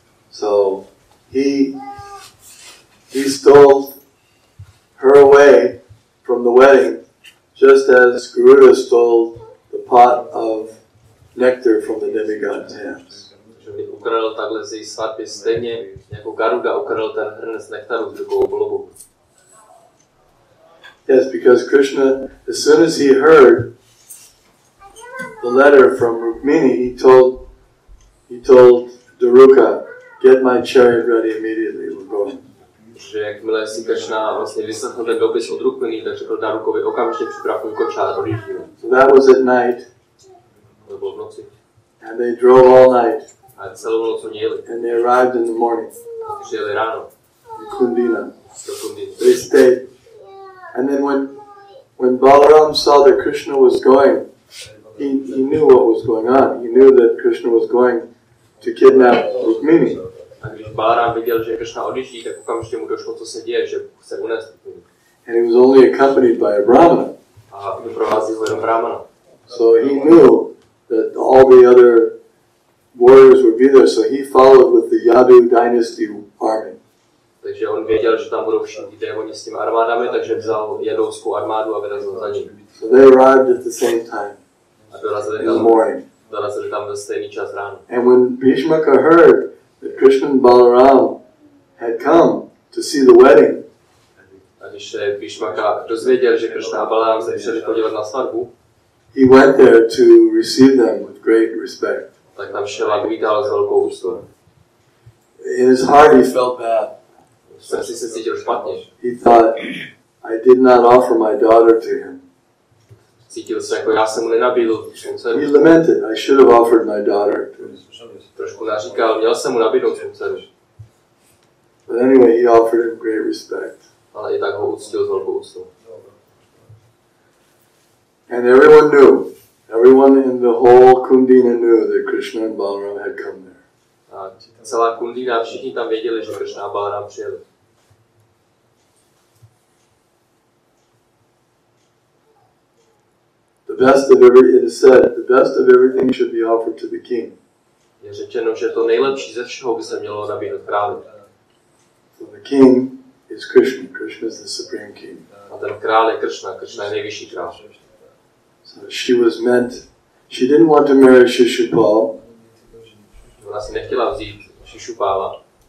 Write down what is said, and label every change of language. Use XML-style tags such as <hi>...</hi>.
<en>So he stole her away from the wedding, just as Garuda stole the pot of nectar from the demigod's hands.</en> <cs>Že by ukradl takhle z její svatby stejně, jako Garuda ukradl ten hrnec nektaru z rukou Bolobu.</cs> <en>Yes, because Krishna, as soon as he heard the letter from Rukmini, he told Daruka, "Get my chariot ready immediately. We're going."</en> <cs>Že jakmile si Krishna vlastně vyslechl ten dopis od Rukmini, tak řekl Darukovi, okamžitě připrav můj kočár, odjíždíme.</cs> <en>So that was at night.</en> <cs>To bylo v noci.</cs> <en>And they drove all night.</en> <cs>A celou noc oni jeli.</cs> <en>And they arrived in the morning.</en> <cs>A přijeli ráno.</cs> <en>In Kundina.</en> <cs>Do Kundiny.</cs> <en>They stayed. And then when Balaram saw that Krishna was going, he knew what was going on. He knew that Krishna was going to kidnap Rukmini.</en> <cs>A když Balaram viděl, že Krishna odjíždí, tak okamžitě mu došlo, co se děje, že chce unést Rukmini.</cs> <en>And he was only accompanied by a Brahmana.</en> <cs>A doprovází ho jenom Brahmana.</cs> <en>So he knew that all the other warriors would be there, so he followed with the Yadu dynasty army.</en> <cs>Takže on věděl, že tam budou všichni démoni s těmi armádami, takže vzal jadovskou armádu a vyrazil za ním.</cs> <en>So they arrived at the same time.</en> <cs>A dorazili</cs> <en>in the morning.</en> <cs>tam ve stejný čas ráno.</cs> <en>And when Bhishmaka heard that Krishna and Balaram had come to see the wedding,</en> <cs>a když se Bhishmaka dozvěděl, že Krishna a Balaram se přišli podívat na svatbu,</cs> <en>he went there to receive them with great respect.</en> <cs>Tak tam šel a vítal s velkou úctou.</cs> <en>In his heart he felt bad.</en> <cs>V srdci se cítil špatně.</cs> <en>He thought, I did not offer my daughter to him.</en> <cs>Cítil se jako já jsem mu nenabídl svou dceru.</cs> <en>He lamented, I should have offered my daughter to him.</en> <cs>Trošku naříkal, měl jsem mu nabídnout svou dceru.</cs> <en>But anyway, he offered him great respect.</en> <cs>Ale i tak ho uctil s velkou úctou.</cs> <en>And everyone knew. Everyone in the whole Kundina knew that Krishna and Balaram had come there.</en> <cs>A celá Kundina, všichni tam věděli, že Kršna a Balarám přijeli.</cs> <en>It is said, the best of everything should be offered to the king.</en> <cs>Je řečeno, že to nejlepší ze všeho by se mělo nabídnout králi.</cs> <en>So the king is Krishna. Krishna is the supreme king.</en> <cs>A ten král je Kršna. Kršna je nejvyšší král.</cs> <en>So she didn't want to marry Shishupal.</en> <cs>Ona si nechtěla vzít Shishupala.</cs>